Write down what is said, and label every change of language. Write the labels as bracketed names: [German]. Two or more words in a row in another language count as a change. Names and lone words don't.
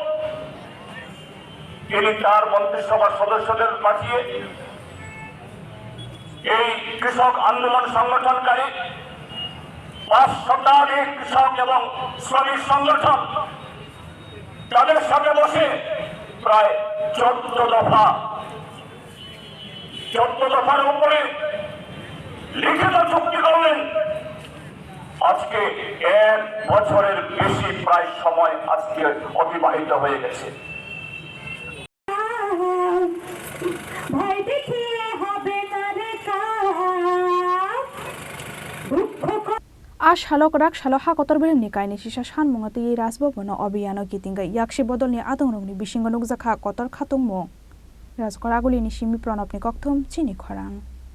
[Bangla] তিনি তার মন্ত্রিসভার সদস্যদের পাঠিয়ে এই কৃষক আন্দোলন সংগঠনকারী 5 শতাধিক কৃষক এবং শ্রমিক সংগঠন তাদের সাথে বসে প্রায় 14 দফার উপরে লিখিত চুক্তি করলেন। আজকে 1 বছরের বেশি প্রায় সময় আজকে অতিবাহিত হয়ে গেছে। [Kok Borok] Salok rak salo Hakotor Beremni Kainwichisa Samungno tei Rasbobon Abhiyan gitinga Yaksi Bodol ni Adongrok ni bisingo nukjak Hakotor khatungmo Raskor aguli ni simi pranop ni kokthum Chini Khorang